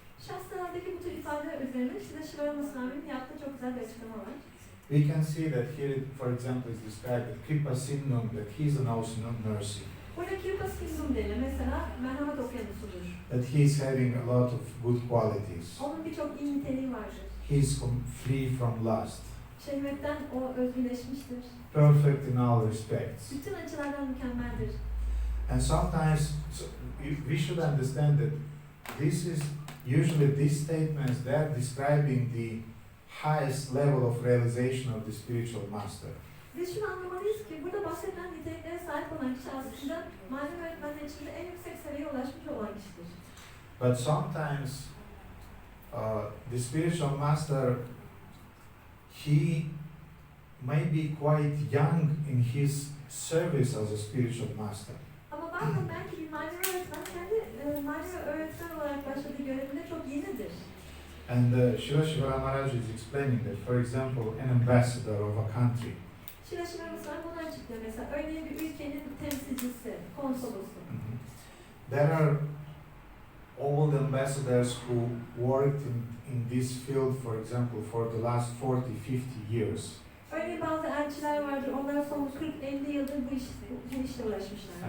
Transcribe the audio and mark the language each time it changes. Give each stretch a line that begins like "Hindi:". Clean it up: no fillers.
Turkish: Shastralardaki bu tür ifadeler üzerine Şila Shiva Masnavi'nin yaptığı çok güzel bir açıklama var.
English: We can see that here, for example, is described that Kripa Sindhum, that he is an ocean of mercy,
Turkish: Burada Kripa Sindhum deniyor. Mesela merhamet okyanusudur.
English: that he is having a lot of good qualities.
Turkish: Onun birçok iyi niteliği vardır.
English: He is free from lust,
Turkish: Şehvetten o özgürleşmiştir.
English: perfect in all respects.
Turkish: Bütün açılardan mükemmeldir.
English: And sometimes we should understand that this is usually these statements, they are describing the highest level of realization of the spiritual master.
Turkish: Biz şunu anlamalıyız ki burada bahsedilen niteliklere sahip olan kişi aslında manevi öğretmenler içinde en yüksek seviyeye ulaşmış olan kişidir.
English: But sometimes the spiritual master, he may be quite young in his service as a spiritual master.
Turkish: Ama bazen belki bir manevi öğretmen kendi manevi öğretmen olarak başladığı görevinde çok yenidir.
English: And Srila Shiva Maharaj is explaining that, for example, an ambassador of a country,
Turkish: Şila Shiva Masnavi bunu açıklıyor mesela. Örneğin bir ülkenin temsilcisi, konsolosu.
English: there are old ambassadors who worked in this field, for example, for the last 40-50 years.
Turkish: Örneğin bazı elçiler vardır, onlar son 40-50 yıldır bu işle uğraşmışlar.